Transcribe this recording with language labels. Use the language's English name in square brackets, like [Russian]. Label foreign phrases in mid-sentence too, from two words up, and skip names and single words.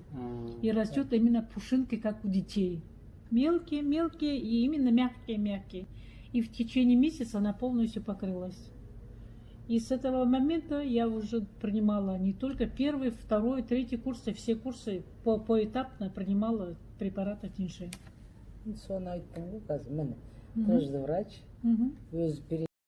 [Russian] И растет именно пушинки, как у детей. Мелкие и именно мягкие. И в течение месяца она полностью покрылась. И с этого момента я уже принимала не только 1, 2, 3 курсы, все курсы поэтапно принимала препараты тяньши. [Kazakh] Соны айттың ғой қазір міне [Russian] тоже врач [Kazakh] өзі